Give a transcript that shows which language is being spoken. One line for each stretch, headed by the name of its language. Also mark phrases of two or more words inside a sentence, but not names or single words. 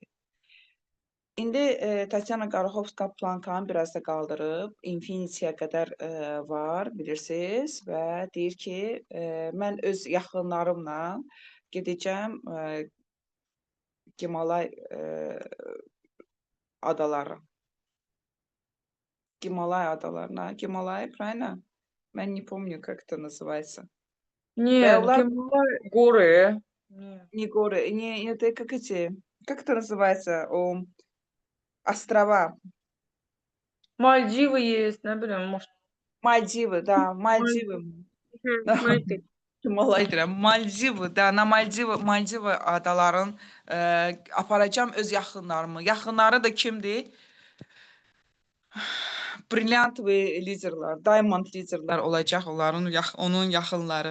Azerbaijani: İndi Tatyana Qaraxovska plankanı biraz da qaldırıb, Infinity-yə qədər var, bilirsiniz və deyir ki, mən öz yaxınlarımla gedəcəm Gimalay adaları. Gimalay adalarına. Gimalay, правильно? Mən
Russian: не помню, как это называется. Нет,
Azerbaijani: Onlar-
Russian: Гималай, горы. Не горы, не это как как это называется? Острова. Мальдивы есть,
Azerbaijani: nə bilim,
Russian: может. Maldivы, да, Maldivы.
Azerbaijani: Hə, Maldiv. Gimalay deyirəm.
Russian: Мальдивы да, на Мальдивы
Azerbaijani: adaların aparacağam öz yaxınlarımı. Yaxınları da kimdir? Brilliant və liderlər, diamond liderlər olacaq onun yaxınları.